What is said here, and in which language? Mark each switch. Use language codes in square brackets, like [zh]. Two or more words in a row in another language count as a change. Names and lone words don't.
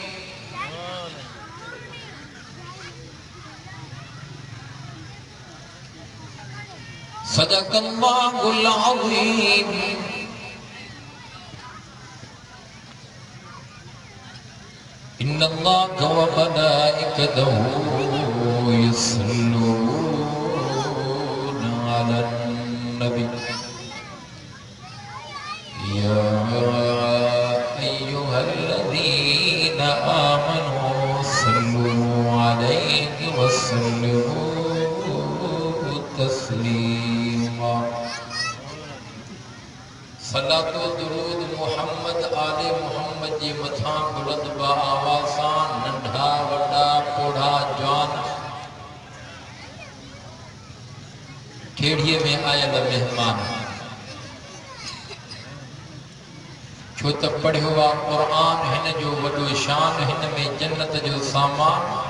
[ar] صدق الله العظيم. إن الله وملائكته يصلون على النبي يا أيها الذين آمنوا صلوا عليه وسلموا تسليما. [sd] सलातो दुरूद मुहम्मद आले मुहम्मद जी मथा बुलंद बा आवाज़ां नंढा वड्डा पोढ़ा जवान खेड़िए में आयल मेहमान छो त पढ़ियो आ क़ुरान हिन जो वॾो शान हिन में जन्नत जो सामान।